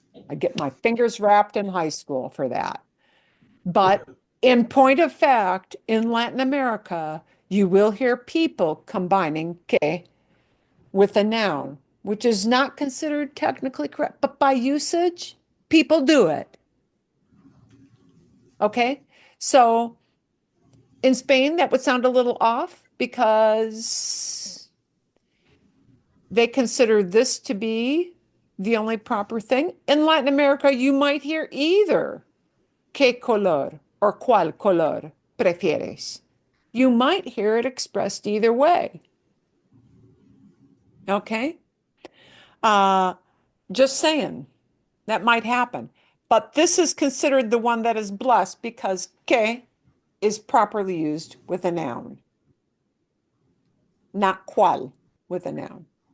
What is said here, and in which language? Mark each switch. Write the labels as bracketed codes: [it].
[en] I get my fingers wrapped in high school for that. But in point of fact, in Latin America, you will hear people combining que with a noun, which is not considered technically correct, but by usage, people do it. Okay? So in Spain, that would sound a little off because they consider this to be the only proper thing. In Latin America, you might hear either [es] ¿qué color [en] or [es] cuál color prefieres? [en] You might hear it expressed either way. Okay? Just saying, that might happen. But this is considered the one that is blessed because que is properly used with a noun, not cuál with a noun.